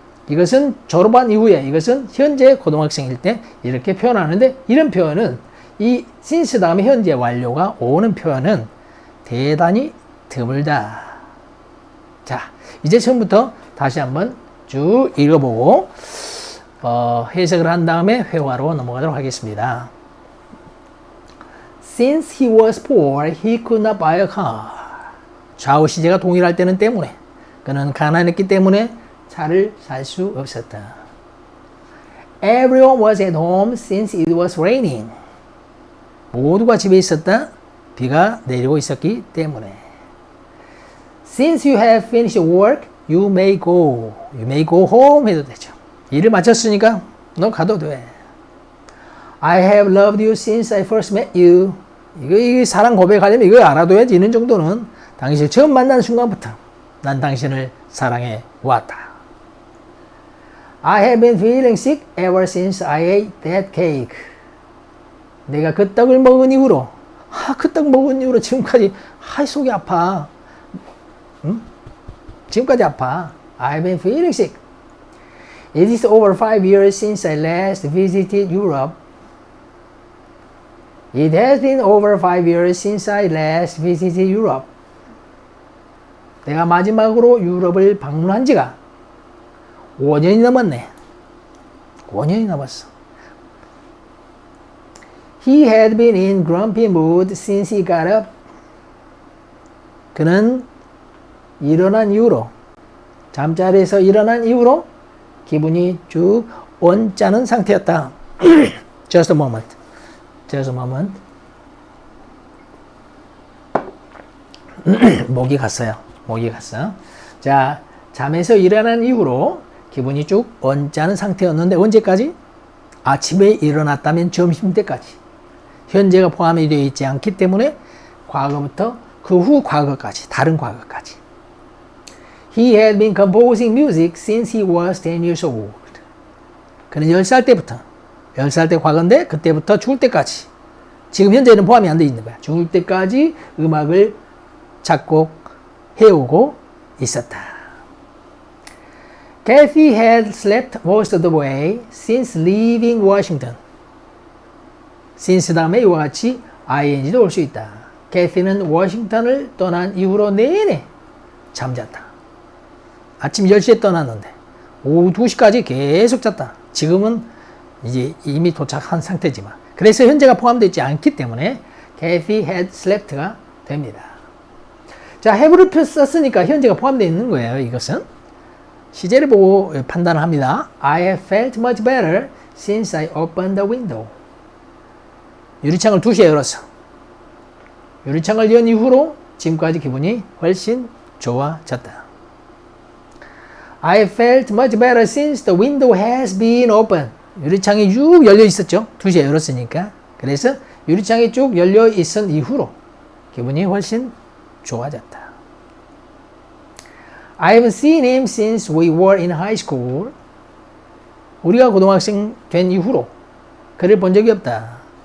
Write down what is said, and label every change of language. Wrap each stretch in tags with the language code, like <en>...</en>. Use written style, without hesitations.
<ko>이것은 졸업한 이후에 이것은 현재 고등학생일 때 이렇게 표현하는데 이런 표현은 이 since 다음에 현재 완료가 오는 표현은 대단히 드물다. 자, 이제 처음부터 다시 한번 쭉 읽어보고 해석을 한 다음에 회화로 넘어가도록 하겠습니다.</ko> <en>Since he was poor, he could not buy a car.</en> <ko>좌우 시제가 동일할 때는 때문에 그는 가난했기 때문에 차를 살 수 없었다.</ko> <en>Everyone was at home since it was raining.</en> <ko>모두가 집에 있었다. 비가 내리고 있었기 때문에.</ko> <en>Since you have finished work, you may go. You may go home</en> <ko>해도 되죠. 일을 마쳤으니까 너 가도 돼.</ko> <en>I have loved you since I first met you.</en> <ko>이거 사랑 고백하려면 이거 알아둬야지. 이런 정도는 당신을 처음 만난 순간부터 난 당신을 사랑해 왔다.</ko> <en>I have been feeling sick ever since I ate that cake.</en> <ko>내가 그 떡을 먹은 이후로 그 떡 먹은 이후로 지금까지 속이 아파. 응? 지금까지 아파.</ko> <en>I have been feeling sick. It is over 5 years since I last visited Europe. It has been over 5 years since I last visited Europe.</en> <ko>내가 마지막으로 유럽을 방문한 지가 5년이 넘었네. 5년이 넘었어.</ko> <en>He had been in grumpy mood since he got up.</en> <ko>그는 일어난 이후로 잠자리에서 일어난 이후로 기분이 쭉 언짢은 상태였다.</ko> <en>Just a moment. Just a moment.</en> <ko>목이 갔어요. 목이 갔어. 자, 잠에서 일어난 이후로 기분이 쭉 언짢은 상태였는데 언제까지? 아침에 일어났다면 점심때까지. 현재가 포함이 되어 있지 않기 때문에 과거부터 그 후 과거까지, 다른 과거까지.</ko> <en>He had been composing music since he was 10 years old.</en> <ko>그는 10살 때부터, 10살 때 과거인데 그때부터 죽을 때까지. 지금 현재는 포함이 안 되어 있는 거야. 죽을 때까지 음악을 작곡해오고 있었다.</ko> <en>Kathy had slept most of the way since leaving Washington.</en> <ko>since 다음에 이와 같이 ing도 올 수 있다. Kathy는 워싱턴을 떠난 이후로 내내 잠잤다. 아침 10시에 떠났는데 오후 2시까지 계속 잤다. 지금은 이제 이미 도착한 상태지만 그래서 현재가 포함되어 있지 않기 때문에</ko> <en>Kathy had slept</en> <ko>가 됩니다. 자, have를 썼으니까 현재가 포함되어 있는 거예요. 이것은 시제를 보고 판단을 합니다.</ko> <en>I have felt much better since I opened the window.</en> <ko>유리창을 2시에 열었어. 유리창을 연 이후로 지금까지 기분이 훨씬 좋아졌다.</ko> <en>I have felt much better since the window has been open.</en> <ko>유리창이 쭉 열려 있었죠. 2시에 열었으니까. 그래서 유리창이 쭉 열려 있은 이후로 기분이 훨씬 좋아졌다.</ko> <en>I haven't seen him since we were in high school.</en> <ko>우리가 고등학생 된 이후로 그를 본 적이 없다.</ko>